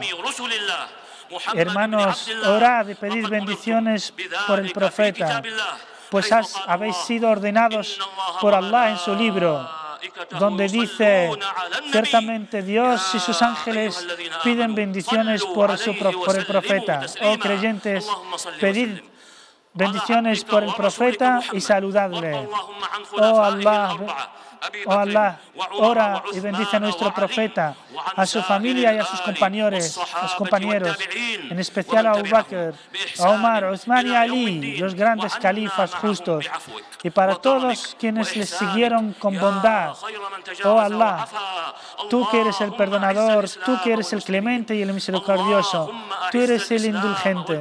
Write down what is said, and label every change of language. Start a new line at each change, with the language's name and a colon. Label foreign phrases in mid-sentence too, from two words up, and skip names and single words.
Spanish: Hermanos, orad y pedid bendiciones por el profeta, pues habéis sido ordenados por Allah en su libro, donde dice, ciertamente Dios y sus ángeles piden bendiciones por el profeta. Oh creyentes, pedid bendiciones por el profeta y saludadle. Oh Allah, ora y bendice a nuestro profeta, a su familia y a sus compañeros, en especial a Abu Bakr, a Omar, a Uthman y a Ali, los grandes califas justos, y para todos quienes les siguieron con bondad. Oh Allah, tú que eres el perdonador, tú que eres el clemente y el misericordioso, tú eres el indulgente.